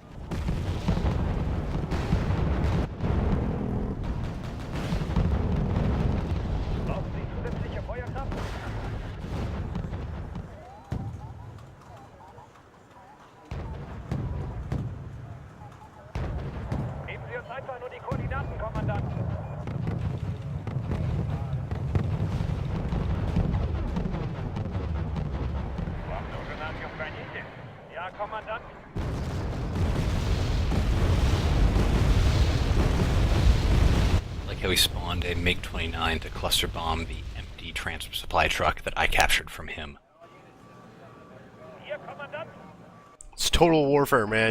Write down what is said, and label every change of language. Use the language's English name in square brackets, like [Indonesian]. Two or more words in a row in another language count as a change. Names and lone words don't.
[German] Brauchen Sie zusätzliche Feuerkraft? Geben Sie uns einfach nur die Koordinaten, Kommandant. [Russian] Вам нужен ангел-хранитель? [German] Ja, Kommandant. [English] Like how he spawned a MiG-29 to cluster bomb the empty transfer supply truck that I captured from him. [German] Hier, Kommandant. [English] It's total warfare, man.